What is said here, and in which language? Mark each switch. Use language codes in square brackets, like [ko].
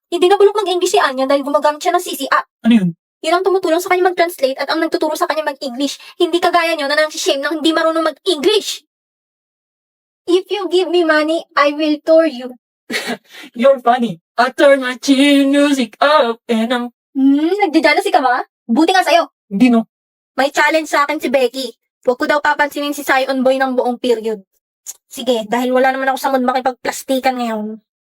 [tl] Hindi na bulok mag-English si Anya dahil gumagamit siya ng CC app. Ano yun? Yun ang tumutulong sa kanya mag-translate at ang nagtuturo sa kanya mag-English. Hindi kagaya nyo na nang-shame ng hindi marunong mag-English. [en] If you give me money, I will tour you. You're funny. I turn my chill music up and I'm... [tl] Nagdidala ka ba? Buti nga sa'yo. Hindi no. May challenge sa akin si Becky. Huwag ko daw papansinin si Sion Boy ng buong period. Sige, dahil wala naman ako sa mood makipagplastikan ngayon.